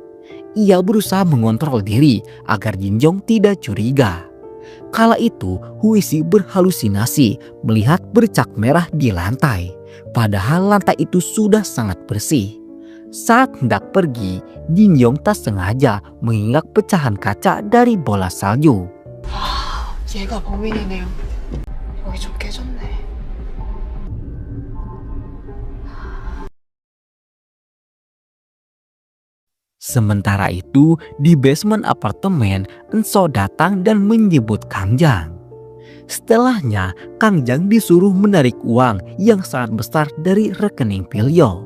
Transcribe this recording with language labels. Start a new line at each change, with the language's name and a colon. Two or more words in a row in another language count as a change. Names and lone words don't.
Indonesian: Ia berusaha mengontrol diri agar Ginjong tidak curiga. Kala itu, Huisi berhalusinasi melihat bercak merah di lantai. Padahal lantai itu sudah sangat bersih. Saat hendak pergi, Ginjong tak sengaja mengingat pecahan kaca dari bola salju.
Korean: 얘가 범인이네요. 여기 좀 깨졌네.
Indonesian: Sementara itu, di basement apartemen, Enso datang dan menyebut Kang Jang. Setelahnya, Kang Jang disuruh menarik uang yang sangat besar dari rekening Pilyo.